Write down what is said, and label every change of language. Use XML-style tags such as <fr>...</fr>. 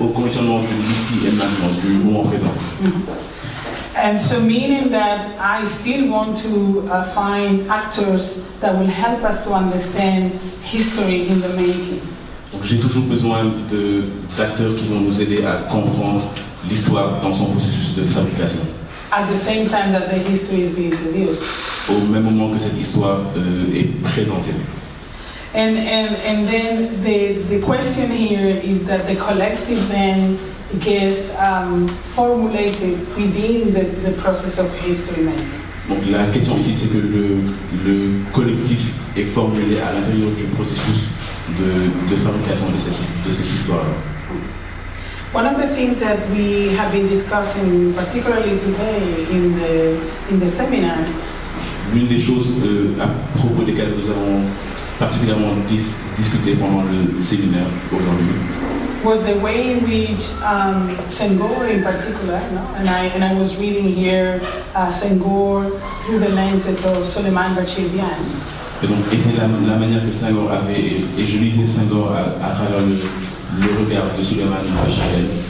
<fr>Au conditionnement de l'ici et maintenant, du moment présent.</fr> <en>And so meaning that I still want to find actors that will help us to understand history in the making.</en> <fr>J'ai toujours besoin d'acteurs qui vont nous aider à comprendre l'histoire dans son processus de fabrication.</fr> <en>At the same time that the history is being revealed.</en> <fr>Au même moment que cette histoire est présentée.</fr> <en>And then the question here is that the collective then gets formulated within the process of history making.</en> <fr>Donc la question ici, c'est que le collectif est formulé à l'intérieur du processus de fabrication de cette histoire.</fr> <en>One of the things that we have been discussing, particularly today in the seminar,</en> <fr>l'une des choses à propos desquelles nous avons particulièrement discuté pendant le séminaire aujourd'hui,</fr> <en>was the way in which Senghor in particular, no? and I was reading here Senghor through the lenses of Suleiman Bachir Diagne.</en> <fr>Et donc était la manière que Senghor avait, et je lisais Senghor à travers le regard de Suleiman Bachir Diagne.</fr>